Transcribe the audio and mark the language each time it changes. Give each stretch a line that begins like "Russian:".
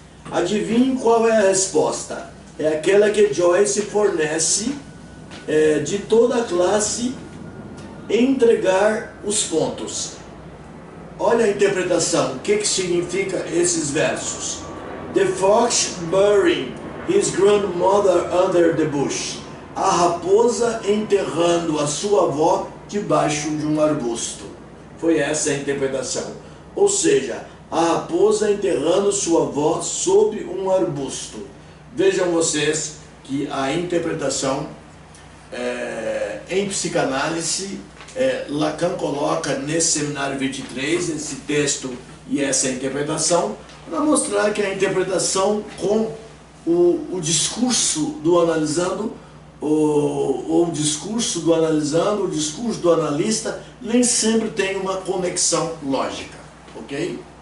Portuguese: Adivinhe qual é a resposta? É aquela que Joyce fornece de toda a classe entregar os pontos. Olha a interpretação, o que significa esses versos?
English: The fox burying his grandmother under the bush.
Portuguese: A raposa enterrando a sua avó debaixo de um arbusto. Foi essa a interpretação. Ou seja, a raposa enterrando sua avó sob um arbusto. Vejam vocês que a interpretação em psicanálise, Lacan coloca nesse seminário 23, esse texto e essa discussão, para mostrar que a interpretação com o discurso do analisando, o discurso do analisando, o discurso do analista, nem sempre tem uma conexão lógica, ok?